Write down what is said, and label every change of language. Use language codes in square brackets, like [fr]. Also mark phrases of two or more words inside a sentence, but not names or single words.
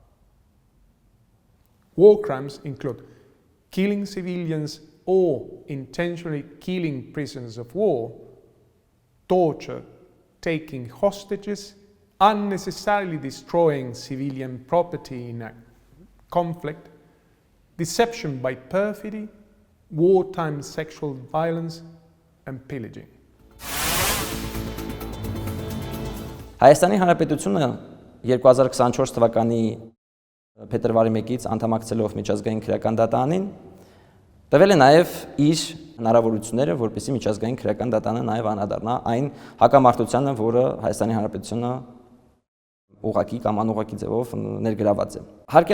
[en] War crimes include killing civilians or intentionally killing prisoners of war, torture, taking hostages, unnecessarily destroying civilian property in a conflict, deception by perfidy, wartime sexual violence, and pillaging. [hy] Հայաստանի Հանրապետությունը 2024 թվականի փետրվարի 1-ից անդամակցելով միջազգային քրեական դատարանին տվել է նաև իր հնարավորությունները, որպեսզի միջազգային քրեական դատարանը նաև անդրադառնա այն հակամարտությանը, որը Հայաստանի Հանրապետությունը ուղղակի կամ անուղղակի ձևով ներգրաված է։ Հարկ է